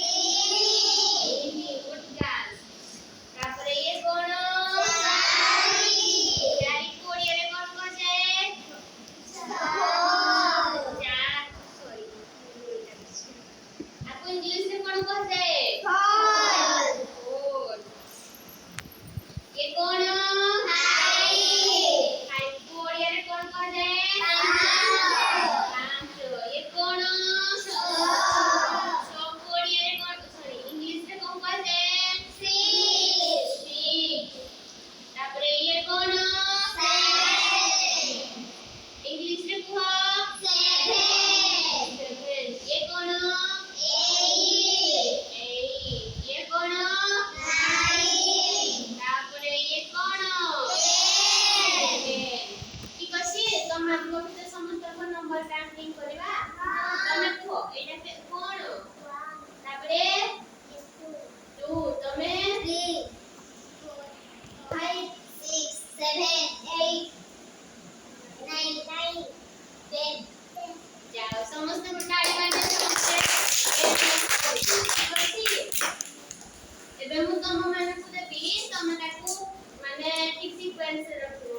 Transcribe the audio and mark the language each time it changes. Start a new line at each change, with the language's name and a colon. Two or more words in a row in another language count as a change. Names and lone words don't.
English: good girl.
Odia: ତାପରେ ଇଏ କଣ? 4 କୁ ଓଡ଼ିଆରେ କଣ କୁହାଯାଏ? ଆକୁ ଇଂଲିଶରେ କଣ କୁହାଯାଏ?
Hindi: ये कौन?
Odia: 5 को ଓଡ଼ିଆରେ କଣ କୁହାଯାଏ?
Hindi: ପାଞ୍ଚ। ये कौन?
Odia: 6 को ଓଡ଼ିଆରେ କଣ ଇଂଲିଶରେ କଣ କୁହାଯାଏ?
Hindi: 6। ତାପରେ ये कौन?
Odia: 7 ଇଂଲିଶରେ କୁହ।
Hindi: 7। ये कौन? 8। ये कौन? 9। ତାପରେ ये कौन? 11।
Odia: ଠିକ ଅଛି, ତମେ ଗୋଟେ ସମସ୍ତଙ୍କ
English: number counting
Odia: କରିବା। ତମେ କୁହ ଏଇଟା କଣ? ତାପରେ 2 ତମେ 3 5 6 7 8 9 10 ଯାଅ ସମସ୍ତେ ତାଳି ମାରିଲେ ସମସ୍ତେ ଏବେ ମୁଁ ତମ ମାନଙ୍କୁ ଦେବି, ତମେ ତାକୁ ମାନେ ଠିକ ସିକ୍ୱେନ୍ସରେ ରଖିବ।